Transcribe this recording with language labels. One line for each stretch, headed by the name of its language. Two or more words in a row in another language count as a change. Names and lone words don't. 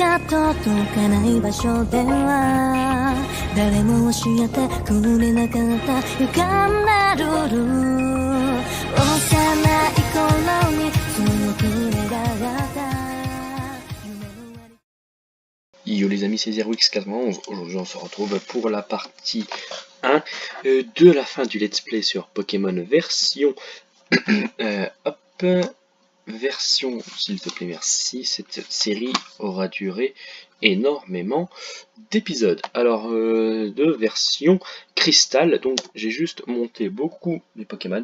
Japanese: 届かない場所では誰も教えてくれなかった歪んだルール幼い頃に強く願った
French: Yo les amis, c'est ZeroX91. Aujourd'hui on se retrouve pour la partie 1 de la fin du let's play sur Pokémon version version, s'il te plaît, merci. Cette série aura duré énormément d'épisodes. Alors, de version cristal, donc j'ai juste monté beaucoup mes Pokémon.